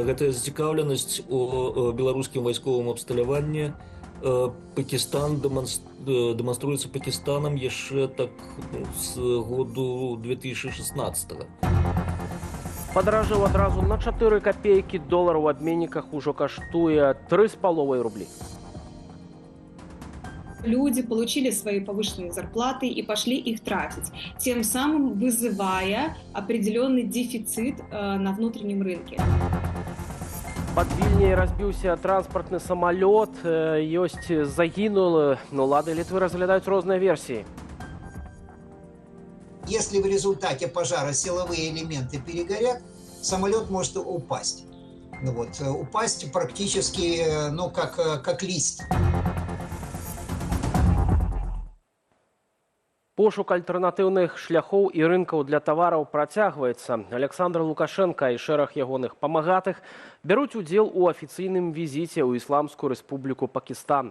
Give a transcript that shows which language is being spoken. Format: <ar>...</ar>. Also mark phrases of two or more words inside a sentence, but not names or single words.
<be>Гэтая зацікаўленасць у беларускім вайсковым абсталяванні Пакістан дэманструецца Пакістанам яшчэ так з году 2016. Падаражэў адразу на 4 копейкі. Долар у абменніках ужо каштуе 3,5 рублі.</be> <ru>Люди получили свои повышенные зарплаты и пошли их тратить, тем самым вызывая определенный дефицит на внутреннем рынке.</ru> <be>Пад Вільняй разбіўся транспартны самалёт, ёсць загінулы, но ўлады Літвы разглядаюць розныя версіі.</be> <ru>Если в результате пожара силовые элементы перегорят, самолет может упасть. Упасть практически, как лист.</ru> <be>Пошук альтэрнатыўных шляхоў і рынкаў для тавараў працягваецца. Александр Лукашенко і шэраг ягоных памагатых бяруць удзел у афіцыйным візіце ў Ісламскую рэспубліку Пакістан.</be>